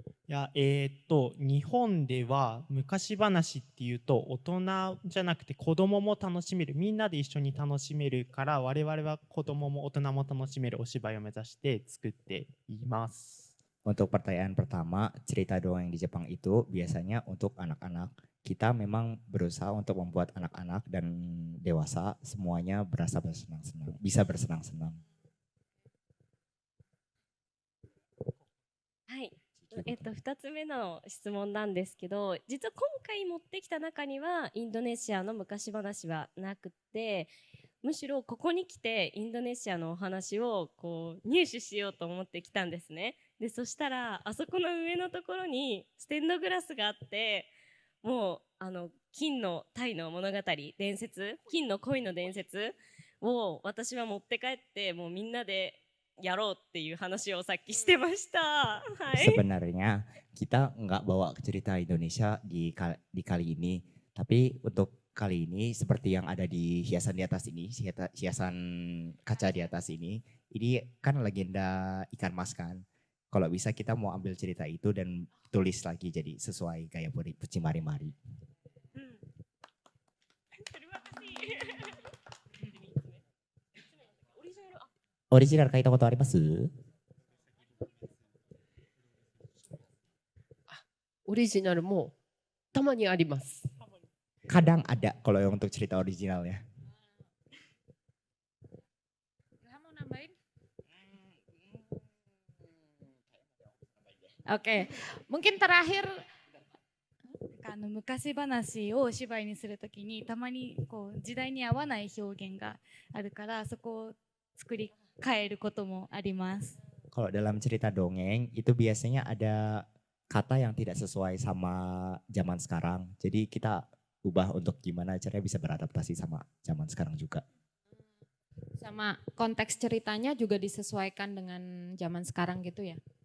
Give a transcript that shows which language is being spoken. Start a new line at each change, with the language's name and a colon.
Japanese: いや、日本では昔話っていうと大人じゃなくて子供も楽しめる、みんなで一緒に楽しめるから、我々は子供も大人も楽しめるお芝居を目指して作っています。
Indonesian: Untuk pertanyaan pertama, cerita dongeng di Jepang itu biasanya untuk anak-anak. Kita memang berusaha untuk membuat anak-anak dan dewasa semuanya berasa bersenang-senang, bisa bersenang-senang.
Japanese: はい。 2つ目の質問なんですけど、実は今回持ってきた中にはインドネシアの昔話はなくて、むしろここに来てインドネシアのお話をこう入手しようと思ってきたんですね。でそしたらあそこの上のところにステンドグラスがあって、もう金の鯛の物語、伝説、金の恋の伝説を私は持って帰って、もうみんなでやろうっていう話をさっきしてました。はい。
Indonesian: Sebenarnya kita nggak bawa cerita Indonesia di kali ini, tapi untuk kali ini seperti yang ada di hiasan di atas ini, hiasan kaca di atas ini kan legenda ikan mas kan. Kalau bisa kita mau ambil cerita itu dan tulis lagi jadi sesuai gaya Pucimari-mari. Terima kasih.
Japanese: オリジナル書いたことあります？オリジナルもたまにあります。
Indonesian: Kadang ada kalau yang untuk cerita originalnya. Mau nambahin? Oke, mungkin terakhir
Japanese: 昔話をお芝居にするときにたまにこう時代に合わない表現があるから、そこを作り変えることもあります。
Indonesian: Kalau dalam cerita dongeng itu biasanya ada kata yang tidak sesuai sama zaman sekarang. Jadi kita ubah untuk gimana caranya bisa beradaptasi sama zaman sekarang juga. sama konteks ceritanya juga disesuaikan dengan zaman sekarang gitu ya.